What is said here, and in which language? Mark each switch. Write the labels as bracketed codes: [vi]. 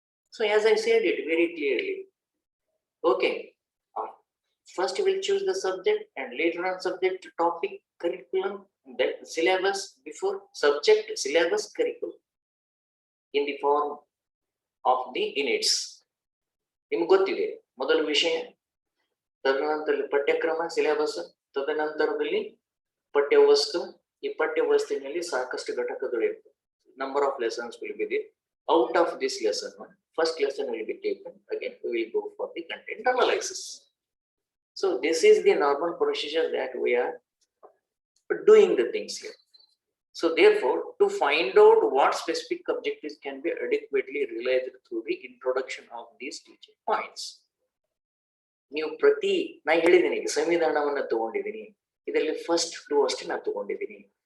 [en] So as I said it very clearly, okay, first we will choose the subject and later on subject, topic, curriculum, then syllabus, before subject, syllabus, curriculum in the form of the units. [kn] ನಿಮ್ಗೆ ಗೊತ್ತಿದೆ, ಮೊದಲ ವಿಷಯ, ತದನಂತರದಲ್ಲಿ ಪಠ್ಯಕ್ರಮ, syllabus, ತದನಂತರದಲ್ಲಿ ಪಠ್ಯವಸ್ತು. ಈ ಪಠ್ಯವಸ್ತುವಿನಲ್ಲಿ ಸಾಕಷ್ಟು ಘಟಕಗಳು ಇರ್ತವೆ. [en] Number of lessons will be there. Out of this lesson one, first lesson will be taken. Again, we will go for the content analysis. So this is the normal procedure that we are doing the things here. So therefore, to find out what specific objectives can be adequately realized through the introduction of these teaching points. [kn] ನೀವು ಪ್ರತಿ, ನಾ ಹೇಳಿದ್ದೀನಿ, ಸಂವಿಧಾನವನ್ನ ತಗೊಂಡಿದ್ದೀನಿ, ಇದರಲ್ಲಿ first 2 ಅಷ್ಟೇ ನಾ ತಗೊಂಡಿದ್ದೀನಿ.